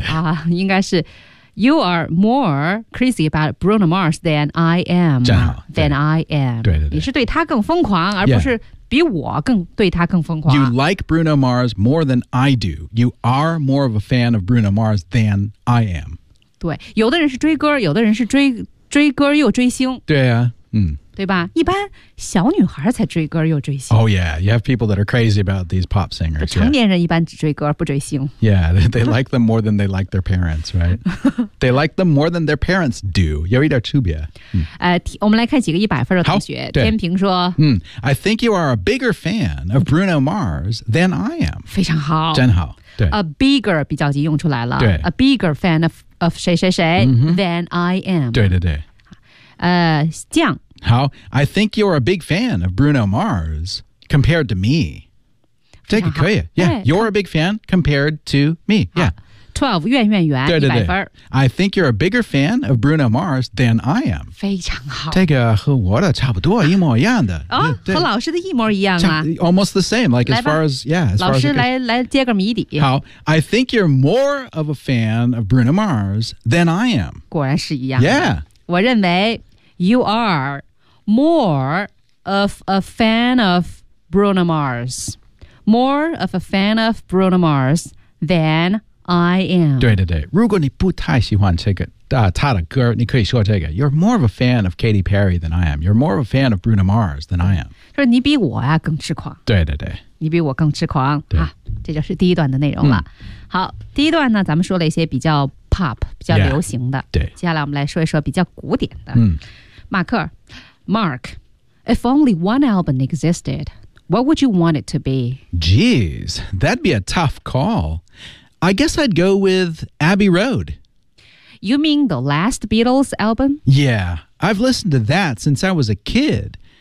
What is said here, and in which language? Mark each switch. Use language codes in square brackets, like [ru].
[en] 啊， [zh] 应该是 [en] You are more crazy about Bruno Mars than I am. [zh] 真好。 [en] than I am. [zh] 对对对。你是对他更疯狂而不是、yeah. 比我更对他更疯狂。 [en] You like Bruno Mars more than I do. You are more of a fan of Bruno Mars than I am. [zh] 对，有的人是追歌，有的人是追歌又追星。对啊，嗯，对吧？一般小女孩才追歌又追星。 [en] Oh yeah, you have people that are crazy about these pop singers. [zh] 成年人一般只追歌不追星。 [en] Yeah, they like them more than they like their parents, right? They like them more than their parents do. [zh] 有一点区别。我们来看几个一百分的同学。天平说、 [en] I think you are a bigger fan of Bruno Mars than I am. [zh] 非常好。真好。对。 A bigger 比较级用出来了。对。 [en] A bigger fan of 谁谁谁、than I am. [zh] 对对对。酱。 [en] How? I think you're a big fan of Bruno Mars compared to me. [zh] 这个 [en] 可以。Yeah, you're a big fan compared to me. Yeah. 12, 怨怨怨, [zh] 对对对 100分。 [en] I think you're a bigger fan of Bruno Mars than I am. [zh] 非常好。这个和我的差不多一模一样的。哦、和老师的一模一样啊。 [en] Almost the same, like as far as, yeah. As [zh] 老师 来接个谜底。好。 [en] I think you're more of a fan of Bruno Mars than I am. [zh] 果然是一样的。 [en] Yeah. [zh] 我认为 [en] you are... More of a fan of Bruno Mars. More of a fan of Bruno Mars than I am. [zh] 对对对，如果你不太喜欢这个、他的歌，你可以说这个 [en] You're more of a fan of Katy Perry than I am. You're more of a fan of Bruno Mars than I am. [zh] 就是你比我呀更痴狂。对对对，你比我更痴狂。对，这就是第一段的内容了。好，第一段呢，咱们说了一些比较 pop 比较流行的。对，接下来我们来说一说比较古典的。嗯，马克。 [en] Mark, if only one album existed, what would you want it to be? Geez, that'd be a tough call. I guess I'd go with Abbey Road. You mean the last Beatles album? Yeah, I've listened to that since I was a kid.